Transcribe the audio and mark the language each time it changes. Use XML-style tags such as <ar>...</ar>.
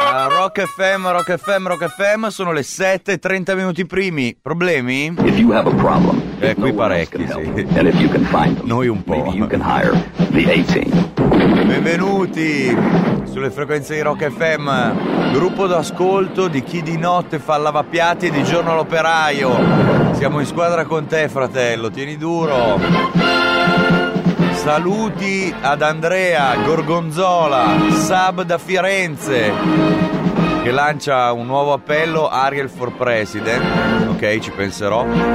<it>Rock FM, Rock FM, Rock FM, sono le 7:30 minuti primi. Problemi?</it> <en>If you have a problem,</en> <it>qui parecchi, sì.</it> <en>And if you can find them,</en> <it>noi un po'.</it> <en>Maybe you can hire the A-team.</en> <it>Benvenuti sulle frequenze di Rock FM, gruppo d'ascolto di chi di notte fa il lavapiatti e di giorno l'operaio. Siamo in squadra con te, fratello, tieni duro. Saluti ad Andrea Gorgonzola, sub da Firenze, che lancia un nuovo appello, Ariel for President, ok, ci penserò.</it>